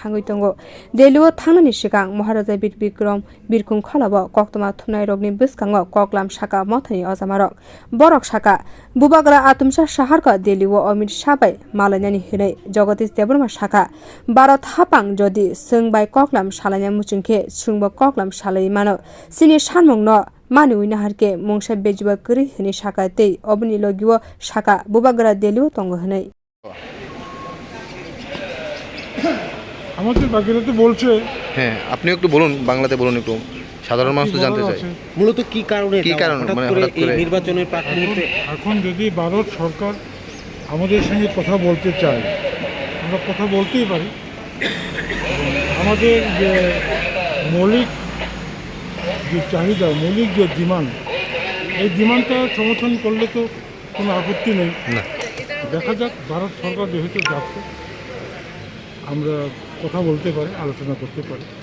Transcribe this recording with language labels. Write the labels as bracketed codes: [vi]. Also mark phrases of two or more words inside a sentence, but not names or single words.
[trp] thangwi tongo Delhi o thangnani sikang Maharaja Bikrong kholabo koktoma thumnai rogni bwskango Kwcham saka Mothani ojamarok borok saka bubagra Amit Shah Delhi o Amit Shah bai Allaince hinai Jagadish Debbarma saka Bharat hapang jodi swng bai Kwcham salanya muchungkhe swngbo Kwcham salai mano sini sanmungno mani harke mungsa bejuba kuri hini saka tei obni logiwo saka bubagra Delhi o tongo hinai [bn] আমাদের বাকিরা তো বলছে হ্যাঁ আপনি একটু বলুন বাংলাতে বলুন একটু সাধারণ মানুষ তো জানতে চায় মূলত কি কারণে মানে এই নির্বাচনের প্রাক মুহূর্তে এখন যদি ভারত সরকার আমাদের সঙ্গে কথা বলতে চায় আমরা কথা বলতেই পারি আমাদের যে মৌলিক যে চাহিদা মৌলিক যে ডিমান্ড এই ডিমান্ডটা সমর্থন করলে তো কোনো আপত্তি নেই দেখা যাক ভারত সরকার যেহেতু যাচ্ছে আমরা কথা বলতে পারি আলোচনা করতে পারি